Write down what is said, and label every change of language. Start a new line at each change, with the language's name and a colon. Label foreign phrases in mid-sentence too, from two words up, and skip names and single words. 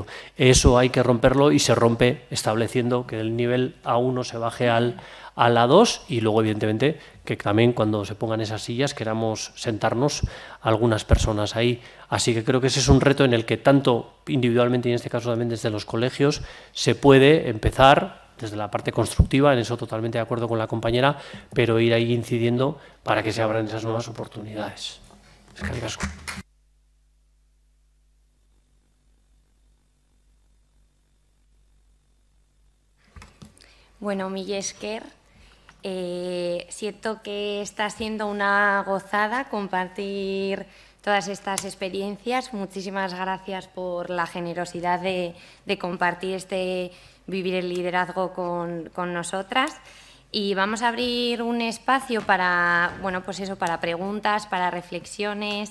Spanish: Eso hay que romperlo, y se rompe estableciendo que el nivel A1 se baje al A2, y luego, evidentemente, que también cuando se pongan esas sillas queramos sentarnos algunas personas ahí. Así que creo que ese es un reto en el que tanto individualmente y en este caso también desde los colegios se puede empezar desde la parte constructiva, en eso totalmente de acuerdo con la compañera, pero ir ahí incidiendo para que se abran esas nuevas oportunidades.
Basque: Eskerrik asko. Bueno, mila esker.
Spanish: Siento que está siendo una gozada compartir todas estas experiencias. Muchísimas gracias por la generosidad de compartir vivir el liderazgo con nosotras. Y vamos a abrir un espacio para, bueno, pues eso, para preguntas, para reflexiones.